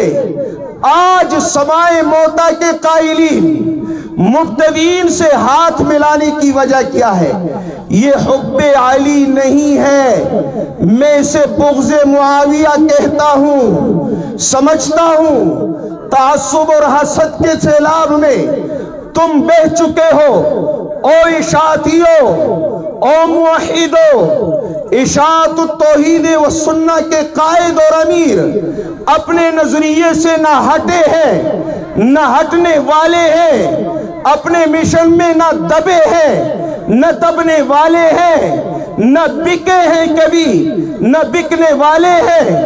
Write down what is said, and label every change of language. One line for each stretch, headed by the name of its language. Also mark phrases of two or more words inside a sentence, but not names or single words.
Urdu: آج سماع موتیٰ کے قائلین مبتدئین سے ہاتھ ملانے کی وجہ کیا ہے؟ یہ حب علی نہیں ہے، میں اسے بغض معاویہ کہتا ہوں۔ سمجھتا ہوں تعصب اور حسد کے سیلاب میں تم بہہ چکے ہو۔ او اشاعتیو، او موحدو، اشاعت التوحید و سنہ کے قائد اور امیر اپنے نظریے سے نہ ہٹے ہیں، نہ ہٹنے والے ہیں، اپنے مشن میں نہ دبے ہیں، نہ دبنے والے ہیں، نہ بکے ہیں کبھی، نہ بکنے والے ہیں۔